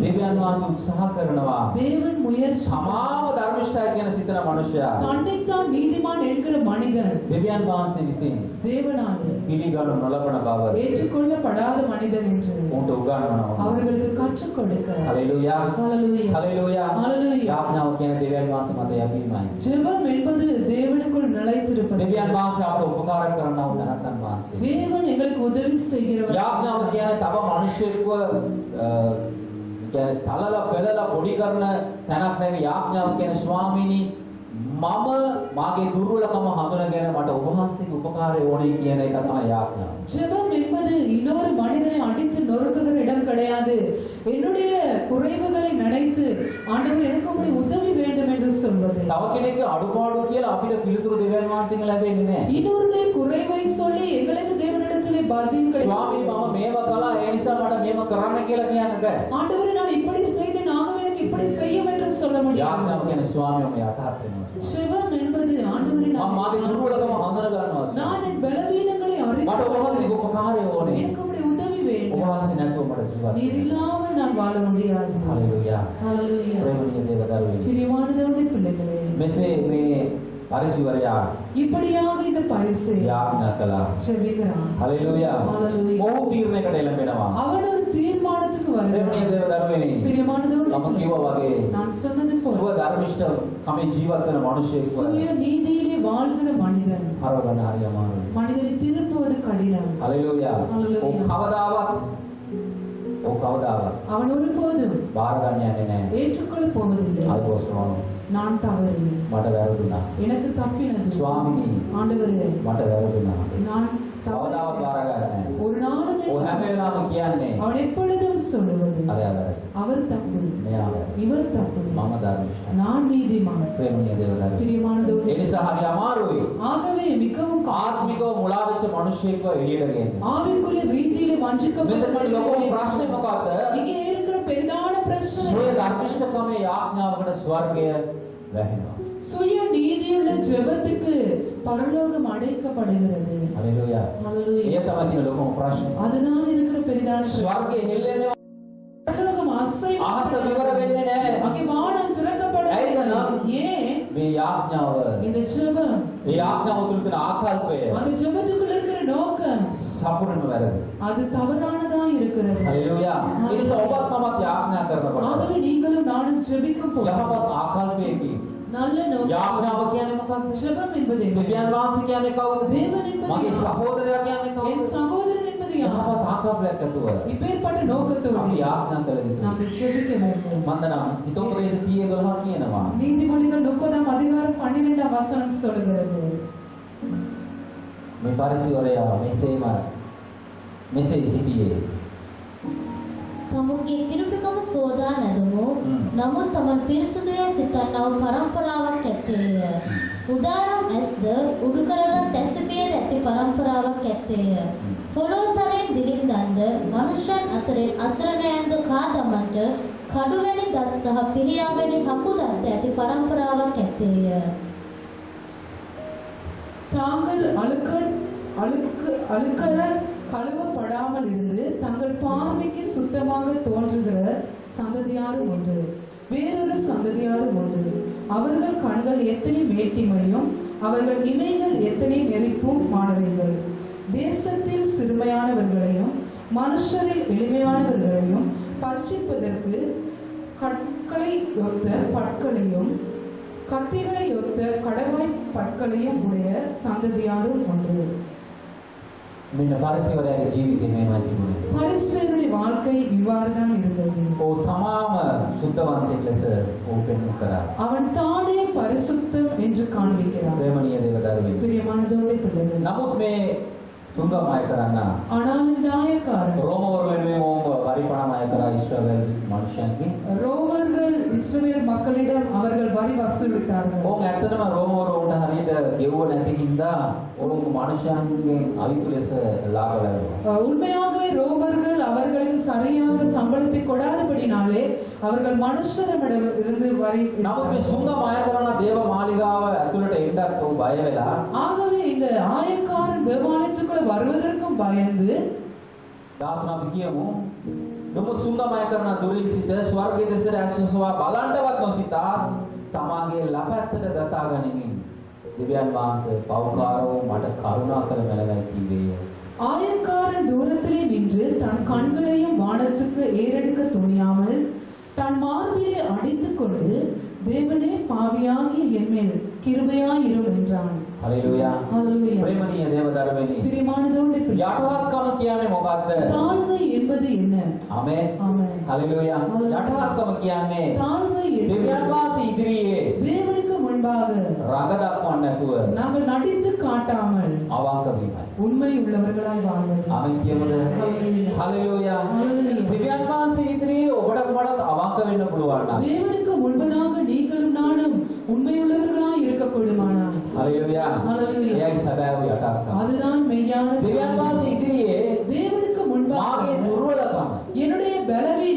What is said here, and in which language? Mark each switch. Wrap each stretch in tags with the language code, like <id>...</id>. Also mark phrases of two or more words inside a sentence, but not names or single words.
<si>දෙවියන් වහන්සේ උත්සාහ කරනවා</si> <ta>தேவன் முயற்சி</ta> <si>සමාව ධර්මිෂ්ඨයි කියන සිතන මනුෂ්‍යයා</si> <ta>தன்னைத்தான் நீதிமான் என்கிற மனிதன்</ta> <si>දෙවියන් වහන්සේ විසින්</si> <ta>தேவனால</ta> <si>පිළිගනු නොලබන බව</si> <ta>ஏற்றுக்கொள்ளப்படாத மனிதன் என்று</ta> <si>උන්ට උගන්වනවා.</si> <ta>அவர்களுக்கு கற்றுக் கொடுக்க.</ta> <si>හalleluya.</si> <ta>ஹalleluya.</ta> <si>හalleluya.</si> <ta>Hallelujah.</ta> <si>යාඥාව කියන දෙවියන් වහන්සේ මත යැවීමයි.</si> <ta>ஜெபம் என்பது தேவனுக்குள் நிலைத்திருப்பது.</ta> <si>දෙවියන් වහන්සේ අපට උපකාර කරනවා උදනත්තන් වහන්සේ.</si> <ta>தேவன் எங்களுக்கு உதவி செய்கிறவர்.</ta> <si>යාඥාව කියන්නේ තව මිනිසෙක්ව තලලා පෙරලා පොඩි කරන තැනක් නෙවෙයි. යාඥාව කියන්නේ ස්වාමීනි මම මාගේ දුර්වලකම හඳුනගෙන මට ඔබ වහන්සේගේ උපකාරය ඕනේ කියන එක තමයි යාඥාව.</si> <ta>ஜெபம் என்பது இன்னொரு மனிதனை அடித்து நொறுக்குகிற இடம் கிடையாது. என்னுடைய குறைவுகளை நினைத்து ஆண்டவர் எனக்கு உம்முடைய உதவி வேண்டும் என்று சொல்வது.</ta> <si>තව කෙනෙක්ගේ අඩුපාඩු කියලා අපිට පිළිතුරු දෙවියන් වහන්සේගෙන් ලැබෙන්නේ නැහැ.</si> <ta>இன்னொருடைய குறைவை சொல்லி எங்களுக்கு தேவனிடத்திலே பதில்</ta> <si>ස්වාමීනි</si> <ta>கிடைக்கும்.</ta> <si>මම මේව කළා ඒ නිසා මට මේව කරන්න කියලා කියන්න බෑ.</si> <ta>ஆண்டவரே நான் இப்படி செய்தேன் ஆகவே எனக்கு இப்படி செய்யும் என்று சொல்ல முடியாது.</ta> <si>යාඥාව කියන්නේ ස්වාමියා මේ යටහත් වෙනවා.</si> <ta>ஜெபம் என்பது ஆண்டவரே</ta> <si>මම මාගේ දුර්වලකම හඳුන ගන්නවා.</si> <ta>நான் என் பலவீனங்களை</ta> <si>මට ඔබ</si> <ta>அறிந்து</ta> <si>වහන්සේගේ උපකාරය ඕනේ.</si> <ta>எனக்கு உம்முடைய உதவி</ta> <si>ඔබ</si> <ta>வேண்டும்.</ta> <si>වහන්සේ නැතුව මට ජීවත්</si> <ta>நீர்</ta> <si>වෙන්න.</si> <ta>இல்லாமல் நான் வாழ முடியாது.</ta> <si>හalleluya.</si> <ta>ஹalleluya.</ta> <si>ප්‍රේමණීය දේව දරුවනි.</si> <ta>பிரியமான தேவனுடைய பிள்ளைகளே,</ta> <si>මෙසේ මේ පරිසවරයා</si> <ta>இப்படியாக இந்த பரிசை</ta> <si>යාඥා කළා.</si> <ta>செபிக்கிறான்.</ta> <si>හalleluya.</si> <ta>Hallelujah.</ta> <si>ඔහු තීරණයකට එළඹෙනවා.</si> <ta>அவன் ஒரு தீர்மானத்துக்கு</ta> <si>ප්‍රේමණීය</si> <ta>வருகிறான்.</ta> <si>දේව දරුවනි.</si> <ta>பிரியமான தேவனுடைய</ta> <si>මම කිව්වා වගේ</si> <ta>நான் சொன்னது</ta> <si>සුව</si> <ta>போல</ta> <si>ධර්මිෂ්ඨ කමින් ජීවත් වෙන මිනිසෙක්</si> <ta>சுய நீதியிலே வாழ்கிற மனிதன்</ta> <si>හරවගන්න හරි අමාරුයි.</si> <ta>மனிதனை திருப்புவது கடினம்.</ta> <si>හalleluya.</si> <ta>Hallelujah.</ta> <si>ඔව් කවදාවත්</si> <ta>அவன் ஒருபோதும்</ta> <si>බාර ගන්න යන්නේ නැහැ.</si> <ta>ஏற்றுக்கொள்ள போவதில்லை.</ta> <en>I was wrong.</en> <ta>நான் தவறு,</ta> <si>මට වැරදුනා.</si> <ta>எனக்கு தப்பினது.</ta> <si>ස්වාමිනී</si> <ta>ஆண்டவரே,</ta> <si>මට වැරදුනා.</si> <ta>நான்</ta> <si>කවදාවත් බාර ගන්නෑ.</si> <ta>ஒரு நாளும்</ta> <si>ඔය හැම වෙලාවෙම කියන්නේ</si> <ta>அவன் எப்பொழுதும் சொல்லுவது</ta> <si>අරයාවර.</si> <ta>அவர் தப்பு,</ta> <si>මෙයාවර.</si> <ta>இவர் தப்பு,</ta> <si>මම ධර්මිෂ්ඨ.</si> <ta>நான் நீதிமான்.</ta> <si>ප්‍රේමණීය දේවදත්ත.</si> <ta>பிரியமானதோடு</ta> <si>ඒ නිසා හරි අමාරුයි.</si> <ta>ஆகவே மிகவும்</ta> <si>ආත්මිකව මුලා වෙච්ච මිනිස්සෙක්ව එළියට ගේන්න.</si> <ta>ஆவிக்குரிய ரீதியில வஞ்சிக்கப்பட்ட</ta> <si>මෙතන ලොකු ප්‍රශ්නේ මොකක්ද?</si> <ta>இங்கே இருக்கிற பெரிதான பிரச்சனை</ta> <si>සොය ධර්මිෂ්ඨකමේ යාඥාවකට ස්වර්ගය වැහෙනවා.</si> <ta>சுய நீதியுள்ள ஜெபத்துக்கு பரலோகம் அடைக்கப்படுகிறது.</ta> <si>හලෙලූයා.</si> <ta>ஹalleluya.</ta> <si>ඒ තමයි තියෙන ලොකුම ප්‍රශ්නේ.</si> <ta>அதுதான் இருக்கிற பெரிதான பிரச்சனை.</ta> <si>ස්වර්ගය හෙල්ලෙන්නේ</si> <ta>பரலோகம் அசை</ta> <si>අහස විවර වෙන්නේ නැහැ.</si> <ta>அங்கே வானம் திறக்கப்படுகிறது. ஏன்</ta> <si>මේ යාඥාව</si> <ta>இந்த ஜெபம்</ta> <si>ඒ යාඥාව තුළ තියෙන ආකල්පය</si> <ta>அந்த ஜெபத்துக்குள்ள இருக்கிற நோக்கம்</ta> <si>සම්පූර්ණයෙන්ම වැරදි.</si> <ta>அது தவறானதா இருக்கிறது.</ta> <si>හලෙලූයා. ඒ නිසා ඔබත් මමත් යාඥා කරනකොට</si> <ta>ஆகவே நீங்களும் நானும் ஜெபிக்கும் போது</ta> <si>යහපත් ආකල්පයකින්</si> <ta>நல்ல நோக்கம்.</ta> <si>යාඥාව කියන්නේ මොකක්ද?</si> <ta>ஜெபம் என்பது என்ன?</ta> <si>දෙවියන් වහන්සේ කියන්නේ කවුද?</si> <ta>தேவன் என்பது</ta> <si>මගේ</si> <ta>யார்?</ta> <si>සහෝදරයා කියන්නේ</si> <ta>என்</ta> <si>කවුද?</si> <ta>சகோதரன் என்பது யார்?</ta> <si>යහපත් ආකල්පයක් ඇතුව</si> <ta>இப்பேற்பட்ட நோக்கத்தோடு</ta> <si>අපි යාඥා කළ යුතුයි.</si> <ta>நாம் ஜெபிக்க வேண்டும்.</ta> <si>මන්දනම් හිතෝපදේශ 30:12 කියනවා.</si> <ta>நீதிமொழிகள் 30ஆம் அதிகாரம் 12ஆம் வசனம் சொல்கிறது.</ta> <si>මේ පරිසවරයා මෙසේ සිටියේ. තමුන්ගේ කිරුටිකම සෝදා නැදුණු නමුත් තමන් පිරිසුදුය සිතන්නව පරම්පරාවක් ඇත්තේය. උදාරම් ඇස්ද උඩුකරගත් ඇසිපිය ඇති පරම්පරාවක් ඇත්තේය. පොළොතරෙන් දිලින්දන්ද මනුෂ්‍යයන් අතරින් අසරණයන්ද කාදමන්ට කඩුවැනි දත් සහ පිරියාවැනි හකුදත් ඇති පරම්පරාවක් ඇත්තේය.</si> <ta>தாங்கள் அழுக்கற கழுவப்படாமல் இருந்து தங்கள் பார்வைக்கு சுத்தமாக தோன்றுகிற சந்ததியாரும் உண்டு. வேறொரு சந்ததியாரும் உண்டு. அவர்கள் கண்கள் எத்தனை மேட்டிமையும் அவர்கள் இமைகள் எத்தனை நெறிப்பும் மாணவிகள். தேசத்தில் சிறுமையானவர்களையும் மனுஷரில் எளிமையானவர்களையும் பட்சிப்பதற்கு கற்களை ஒத்த பற்களையும் கத்திகளை ஒத்த கடவாய் பற்களையும் உடைய சந்ததியாரும் உண்டு.</ta> <si>මෙන්න පරිසවරයාගේ ජීවිතේ මේමයි තිබුණේ.</si> <ta>பரிசுத்தருடைய வாழ்க்கை இவ்வாறுதான் இருந்தது.</ta> <si>ඔව් තමාම සුද්ධවන්තයෙක් ලෙස ඔහු පෙන්වු කරා.</si> <ta>அவன் தானே பரிசுத்தம் என்று காண்பிக்கிறான்.</ta> <si>ප්‍රේමණීය දේවදරුවෙනි.</si> <ta>பிரியமானதோடு பிள்ளைகள்.</ta> <si>නමුත් මේ සුංගම අය කරන්න</si> <ta>ஆனால் இந்த ஆயக்காரன்</ta> <si>රෝමවරු වෙනුවෙන් ඔවුන්ව පරිපණම අය කරා ඊශ්‍රායල් මිනිසයන්ගේ.</si> <ta>ரோமர்கள் இஸ்ரவேல் மக்களிடம் அவர்கள் வரி வசூலித்தார்கள்.</ta> <si>ඔවුන් ඇත්තටම රෝමවරු උන්ට හරියට ගෙවුව නැති හින්දා ඔවුන් මිනිසයන්ගෙන් අවිතු ලෙස ලාභ ලැබුවා.</si> <ta>உண்மையாகவே ரோமர்கள் அவர்களுக்கு சரியாக சம்பளத்தை கொடாதபடினாலே அவர்கள் மனுஷரிடம் இருந்து வரி</ta> <si>නමුත් මේ සුංගම අය කරන දේව මාලිගාව ඇතුළට එන්නත් ඔව් බය වෙලා</si> <ta>ஆகவே இந்த ஆயக்காரன் தேவாலயத்துக்குள்ள வருவதற்கும் பயந்து</ta> <si>ධාතුන අපි කියමු. නමුත් සුංගම අය කරන දුරින් සිට ස්වර්ගයේ දෙසට ඇසුසවා බලන්නවත් නොසිතා තමාගේ ලපැත්තට දසා ගනිමින් දෙවියන් වහන්සේ පවකාරෝ මට කරුණා කළ මැනවයි කීවේය.</si> <ta>ஆயக்காரன் தூரத்திலே நின்று தன் கண்களையும் வானத்துக்கு ஏறெடுக்க துணியாமல் தன் மார்பிலே அடித்துக் கொண்டு தேவனே பாவியாகிய என்மேல் கிருபையாயிரும் என்றான்.</ta> <si>හලෙලූයා.</si> <ta>ஹalleluya.</ta> <si>ප්‍රේමණීය දේවදරුවෙනි.</si> <ta>பிரியமானதோடு</ta> <si>යටහත්කම කියන්නේ මොකක්ද?</si> <ta>தாழ்மை என்பது என்ன?</ta> <si>ආමේන්.</si> <ta>ஆமென்.</ta> <si>හලෙලූයා. යටහත්කම කියන්නේ</si> <ta>தாழ்மை</ta> <si>දෙවියන්</si> <ta>என்பது</ta> <si>වහන්සේ ඉදිරියේ</si> <ta>தேவனுக்கு முன்பாக</ta> <si>රඟ දක්වන්න නැතුව</si> <ta>நாங்கள் நடித்து காட்டாமல்</ta> <si>අවංක වීමයි.</si> <ta>உண்மை உள்ளவர்களாய் வாழ்வது.</ta> <si>ආමේන් කියමුද?</si> <ta>ஹalleluya.</ta> <si>හලෙලූයා.</si> <ta>ஹalleluya.</ta> <si>දෙවියන් වහන්සේ ඉදිරියේ ඔබට මට අවංක වෙන්න පුළුවන් නම්</si> <ta>தேவனுக்கு முன்பதாக நீங்களும் நானும் உண்மையுள்ளவர்களாய் இருக்கக்கூடுமானால்</ta> <si>හලෙලූයා.</si> <ta>ஹalleluya.</ta> <si>එයයි සැබෑව යටහත්කම.</si> <ta>அதுதான் மெய்யான</ta> <si>දෙවියන්</si> <ta>தாழ்மை.</ta> <si>වහන්සේ ඉදිරියේ</si> <ta>தேவனுக்கு முன்பாக</ta> <si>මාගේ දුර්වලකම</si> <ta>என்னுடைய பலவீனம்</ta>